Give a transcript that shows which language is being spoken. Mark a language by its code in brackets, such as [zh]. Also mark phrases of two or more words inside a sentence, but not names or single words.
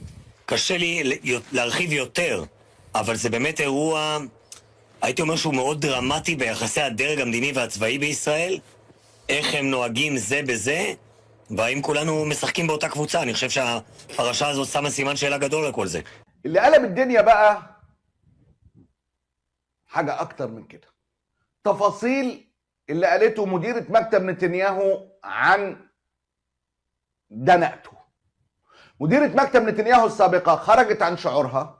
[he] קשה לי להרחיב יותר, אבל זה באמת אירוע, הייתי אומר שהוא מאוד דרמטי ביחסי הדרג המדיני והצבאי בישראל, איך הם נוהגים זה בזה, והאם כולנו משחקים באותה קבוצה. אני חושב שהפרשה הזאת שמה סימן שאלה גדול על כל זה. [ar] اللي قلب الدنيا بقى حاجة أكتر من كده. تفاصيل اللي قالته مديرة مكتب نتنياهو عن دنقته. مديرة مكتب نتنياهو السابقة خرجت عن شعورها.